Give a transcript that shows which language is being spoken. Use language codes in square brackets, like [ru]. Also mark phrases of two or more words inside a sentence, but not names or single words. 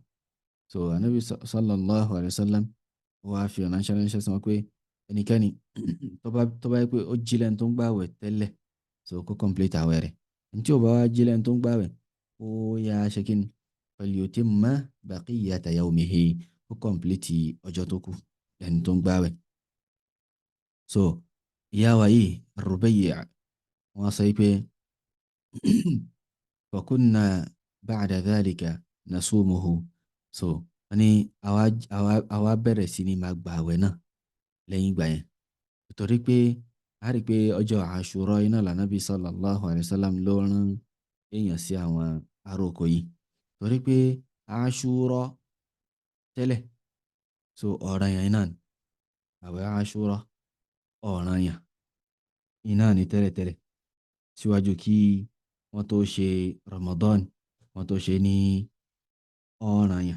[yo] So anabi [ar] صلى الله عليه وسلم [yo] wá fi ọ̀nà ṣẹ́ránṣẹ́ sí wọn pé ẹnikẹ́ni tó bá yẹ pé ó jí lẹ́nu tó ń gbààwẹ̀ tẹ́lẹ̀ so kó complete àwẹ̀ rẹ̀. Ẹni tí ò bá wá jí lẹ́nu tó ń gbààwẹ̀ ó yá ṣe kí ni [ar] فليتم بقية يومه [yo] kó complete ọjọ́ tó kù lẹ́nu tó ń gbààwẹ̀. So ìyá wa yìí Rubayya wọ́n sọ pé [ar] فكنا بعد ذلك نصومه. [yo] So wọ́n ní àwa bẹ̀rẹ̀ sí ni máa gba àwẹ̀ náà lẹ́yìn ìgbà yẹn nítorí pé a rí i pé ọjọ́ Àṣúrà iná lànàbí [ar] صلى الله عليه وسلم [yo] ló rán èèyàn sí àwọn aróko yìí torí pé Àṣúrà tẹ́lẹ̀ so ọ̀ranyàn iná ni àwẹ̀ Àṣúrà ọ̀ranyàn iná ni tẹ́lẹ̀tẹ́lẹ̀ síwájú kí wọ́n tó ṣe Ramadan wọ́n tó ṣe ní ọ̀ranyàn.